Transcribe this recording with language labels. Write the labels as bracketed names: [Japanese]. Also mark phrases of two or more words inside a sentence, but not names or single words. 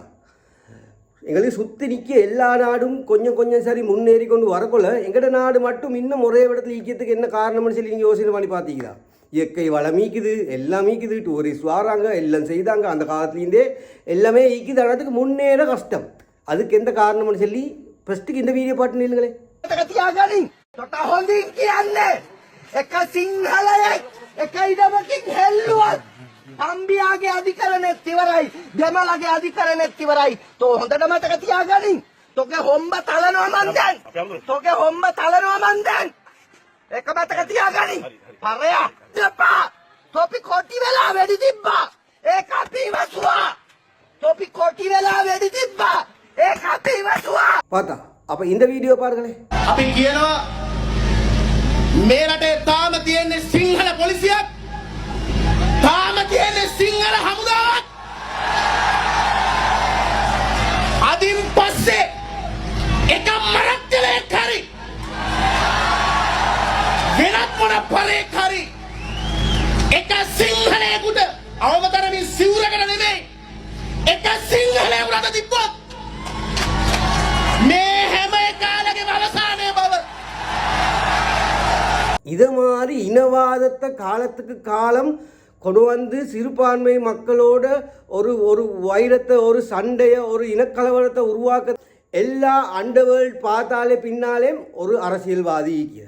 [Tamil] எங்களுக்கு சுற்றி நிற்க எல்லா நாடும் கொஞ்சம் கொஞ்சம் சரி முன்னேறி கொண்டு வரக்குள்ள எங்களோட நாடு மட்டும் இன்னும் ஒரே இடத்துல ஈக்கிறதுக்கு என்ன காரணம்னு சொல்லி நீங்கள் யோசனை பண்ணி பார்த்தீங்களா? இயற்கை வளம் ஈக்குது, எல்லாம் ஈக்குது, டூரிஸ்ட் வராங்க, எல்லாம் செய்தாங்க, அந்த காலத்துலேருந்தே எல்லாமே ஈக்குது. அதுக்கு முன்னேற கஷ்டம். அதுக்கு எந்த காரணம்னு சொல்லி ஃபஸ்ட்டுக்கு இந்த வீடியோ பாட்டு நில்லுங்களே. [Sinhala] අම්බියාගේ අධිකරණෙත් ඉවරයි, දෙමළගේ අධිකරණෙත් ඉවරයි. තෝ හොඳට මතක තියාගනින්. තෝගේ හොම්බ තලනවා මන් දැන්. තෝගේ හොම්බ තලනවා මන් දැන්. එක මතක තියාගනින්. පරයා දෙපා. තෝපි කොටි වෙලා වෙඩි තිබ්බා. ඒක අපි ඉවසුවා. තෝපි කොටි වෙලා වෙඩි තිබ්බා. ඒක අපි ඉවසුවා. [Tamil] பார்த்தா அப்போ இந்த வீடியோ பாருங்களே. [Sinhala] අපි කියනවා මේ රටේ තාම තියෙන්නේ සිංහල පොලිසියක්, තාම තියෙන්නේ සිංහල හමුදාවක්. අදින් පස්සේ එක මරක්කලයක් හරි වෙනත් මොන පරේක් හරි එක සිංහලයෙකුට අවමතරමින් සිවුරකට නෙමෙයි එක සිංහලයෙකුට අත තිබ්බොත් මේ හැම එකාලගේ අවසානය බව. [Tamil] இதை மாதிரி இனவாதத்தை காலத்துக்கு காலம் கொண்டு வந்து சிறுபான்மை மக்களோட ஒரு ஒரு வைரத்தை, ஒரு சண்டையை, ஒரு இனக்கலவரத்தை உருவாக்க எல்லா அண்டர்வேர்ல்ட் பார்த்தாலே பின்னாலே ஒரு அரசியல்வாதி இருக்கிறார்.